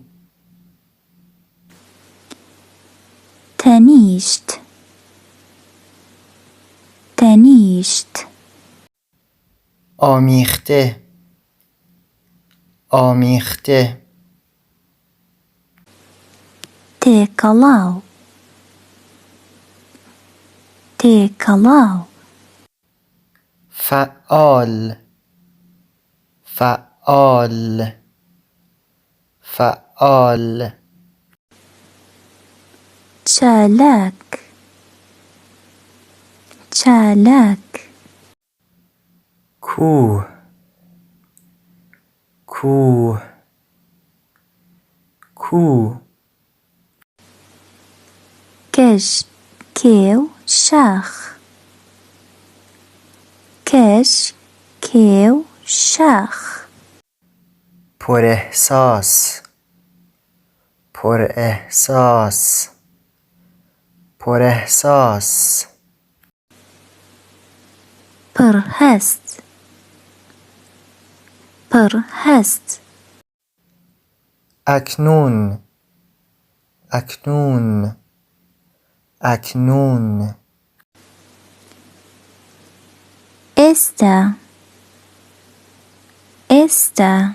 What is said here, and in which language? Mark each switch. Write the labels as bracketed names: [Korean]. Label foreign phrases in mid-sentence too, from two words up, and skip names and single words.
[Central Kurdish] تەنیشت تەنیشت [Persian] آمیخته آمیخته [Central Kurdish] تێکەڵاو تێکەڵاو [Persian] فعال فعال فعال [Central Kurdish] چالاک چالاک [Persian] کوه کوه کوه [Central Kurdish] کەژ کێو شاخ کەژ کێو شاخ [Persian] پر احساس پر احساس پر احساس [Central Kurdish] پڕ هەست پڕ هەست [Persian] اکنون اکنون اکنون [Central Kurdish] ئێستا ئێستا